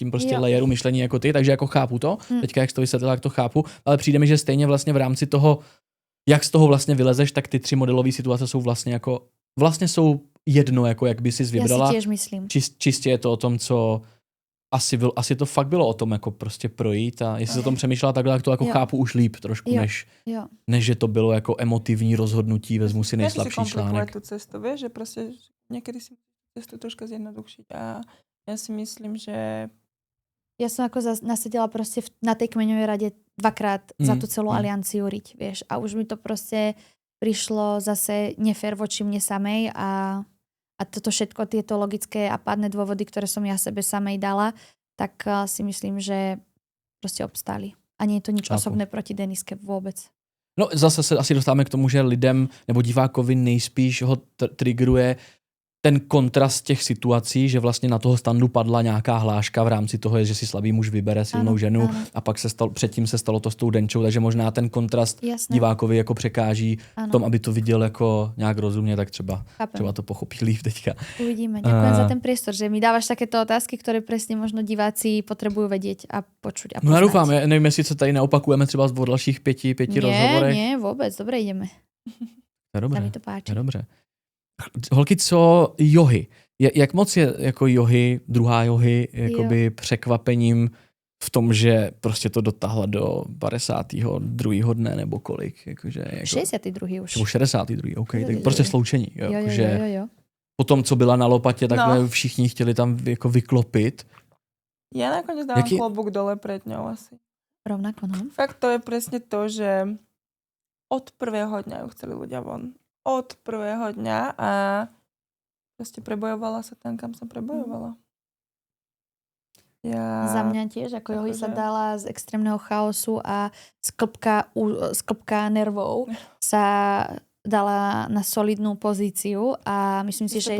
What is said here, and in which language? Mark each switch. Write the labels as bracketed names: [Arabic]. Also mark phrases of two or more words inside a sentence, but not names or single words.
[Czech] prostě layeru myšlení jako ty, takže jako chápu to, teďka jak jsi to vysvětlila, jak to chápu, ale přijde mi, že stejně vlastně v rámci toho, jak z toho vlastně vylezeš, tak ty 3 modelové situace jsou vlastně jsou jedno, jako jak by si vybrala. Já si těž myslím. Čistě je to o tom, co asi to fakt bylo o tom, jako prostě projít a jestli se o tom přemýšlela takhle, tak to jako chápu už líp trošku, než že to bylo jako emotivní rozhodnutí, vezmu si nejslabší článek. [Slovak] Tu cestu, vieš, že prostě někdy si cestu troška zjednodušiť a ja si myslím, že ja som ako nasedela proste na tej kmeňovej rade 2-krát za tú celú alianciu riť, vieš. A už mi to proste prišlo zase nefér voči mne samej a toto všetko, tieto logické a pádne dôvody, ktoré som ja sebe samej dala, tak si myslím, že proste obstáli. A nie je to nič osobné proti Deniske vôbec. [Czech] No zase se asi dostáváme k tomu, že lidem nebo divákovi nejspíš ho triggeruje ten kontrast těch situací, že vlastně na toho standu padla nějaká hláška v rámci toho, že si slabý muž vybere silnou ženu a pak předtím se stalo to s tou Denčou, takže možná ten kontrast divákovi jako překáží v tom, aby to viděl jako nějak rozumně, tak třeba to pochopí líp teďka. Uvidíme. [Slovak] Ďakujem za ten priestor, že mi dávaš takéto otázky, ktoré presne možno diváci potrebujú vedieť a počuť a poznať. [Czech] No [Slovak] ja dúfam, [Czech] nevím, jestli se tady neopakujeme třeba v dalších 5 rozhovorech. [Slovak] Nie, vôbec, dobre ideme. To je dobré. Sa mi to páči. [Czech] Dobře. Holky, co johy? Jak moc je jako johy, druhá johy, jakoby překvapením v tom, že prostě to dotáhla do 52. dne nebo kolik? Jakože, 62. už. Nebo 62. OK, tak prostě sloučení. Jo. Po tom, co byla na lopatě, takhle všichni chtěli tam jako vyklopit. [Slovak] Ja nakoniec dávam klobúk dole pred ňou asi. Rovnako, no. Fakt to je presne to, že od prvého dňa ju chceli ľudia von. Od prvého dňa a proste prebojovala sa tam, kam sa prebojovala. Za mňa tiež, ako Johy sa dala z extrémneho chaosu a z klpka nervov sa dala na solidnú pozíciu a myslím si, že